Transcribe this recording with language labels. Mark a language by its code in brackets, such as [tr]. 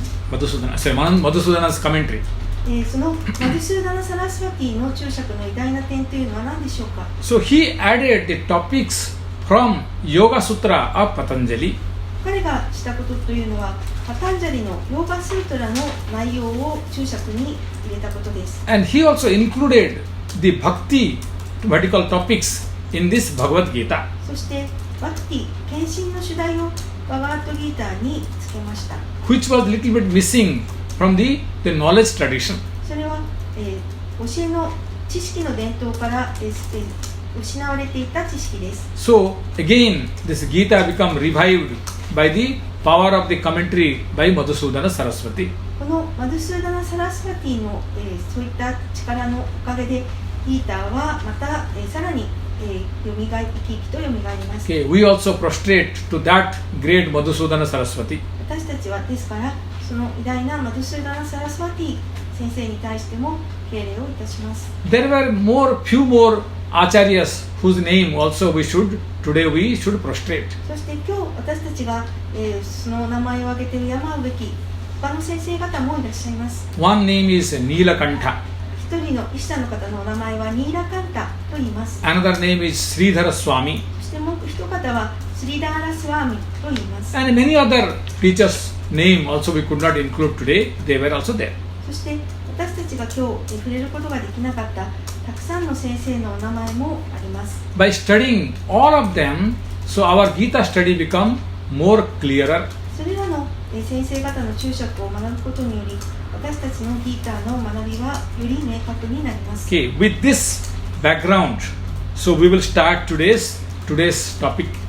[en] Madhusudana's commentary. [ja] そのマドスーダナ・サラスワティの注釈の偉大な点というのは何でしょうか？ [en] So he added the topics from Yoga Sutra of Patanjali. [ja] 彼がしたことというのはパタンジャリのヨーガスートラの内容を注釈に入れたことです。 [en] And he also included the Bhakti vertical topics in this Bhagavad Gita. [ja] そしてバクティ、献身の主題をバガートギーターにつけました。 [en] Which was little bit missing from the knowledge tradition. [ja] それは、教えの知識の伝統から、失われていた知識です。 [en] So again, this Gita become revived by the power of the commentary by Madhusudana Saraswati. [ja] このマドゥスーダナ・サラスワティの、そういった力のおかげでギーターはまた、さらに、生き生きと蘇ります。 [en] Okay, we also prostrate to that great Madhusudana Saraswati. [ja] 私たちはですからその偉大なマドゥスーダナ・サラスワティ先生に対しても敬礼をいたします。 [en] There were few more Acharyas whose name also today we should prostrate. [ja] そして今日私たちが、その名前を挙げて敬うべき他の先生方もいらっしゃいます。 [en] One name is Neelakantha. [ja] 一人の一者の方のお名前はニーラカンタと言います。 [en] Another name is Sridhara Swami. [ja] そしてもう一方はスリダーラスワーミと言います。 [en] And many other teachers' name also we could not include today. They were also there. [ja] そして私たちが今日触れることができなかったたくさんの先生のお名前もあります。 [en] By studying all of them, so our Gita study become more clearer. [ja] それらの先生方の注釈を学ぶことにより私たちのギーターの学びはより明確になります。 [en] Okay, with this background, so we will start today's topic.